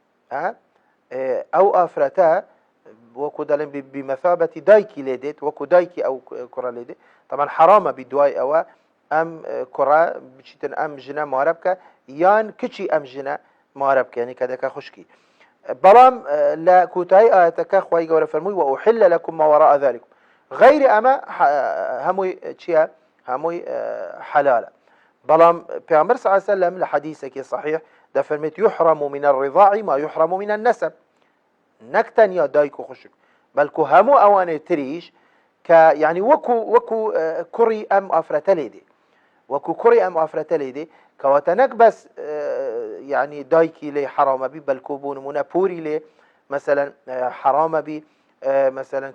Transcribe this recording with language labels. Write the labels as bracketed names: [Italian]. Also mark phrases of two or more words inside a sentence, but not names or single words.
[Central Kurdish] ئەو ئافرەتە وەکو دەڵێن بمەثابەتی دایکی لێ دێت وەکو دایکی ئەو کوڕە لێ دێت طبعا حرامە بی دوای ئەوە ئەم کوڕە بچیتن ئەم ژنە مارە بکە یان کچی ئەم ژنە مارە بکە یعنی کە دەکە خوشکی بەڵام لە کوتایی ئاەتەکە خوای گەورە فەرمووی [Arabic] وأحل لكم ما وراء ذلكم [Central Kurdish] غەیری ئەمە هەمووی چییە هەمووی حلالە بەڵام پێغەمبەر [Arabic] صلی الله عليه وسلم [Central Kurdish] لە حەدیثێکی صحیح دەفەرمێت [Arabic] يحرم من الرضاع ما يحرم من النسب [Central Kurdish] نەک تەنیا دایک و خوشک بەڵکو هەموو ئەوانەی تریش کە یعنی وەکو کوڕی ئەم ئافرەتە لێ دێ وەکو کوڕی ئەم ئافرەتە لێ دێ کەواتە نەک بەس يعني دایکی لێ حرامە بی بەڵکو بوو نمونە پوری لێ مثلا حرامە بی مثلا